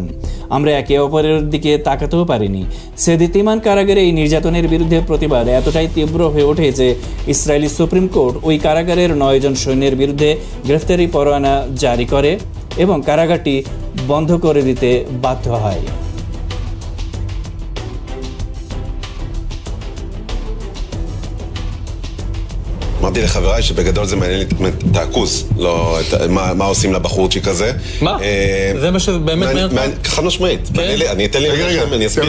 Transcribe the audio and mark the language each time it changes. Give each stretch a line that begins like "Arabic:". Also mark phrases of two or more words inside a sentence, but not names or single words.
Bangla: আমরা একে অপরের দিকে তাকাতেও পারিনি। সেদিত ইমান কারাগারে এই নির্যাতনের বিরুদ্ধে প্রতিবাদ এতটাই তীব্র হয়ে ওঠে যে ইসরায়েলি সুপ্রিম কোর্ট ওই কারাগারের 9 জন সৈন্যের বিরুদ্ধে গ্রেফতারি পরোয়ানা জারি করে এবং কারাগারটি বন্ধ করে দিতে বাধ্য হয়।
Hebrew: אמרתי לחבריי שבגדול זה מעניין לי את הכוס, לא מה עושים לבחורצ'יק הזה. מה? זה מה שבאמת מעניין אותך? חד משמעית. אני אתן לי רגע, אני אסביר.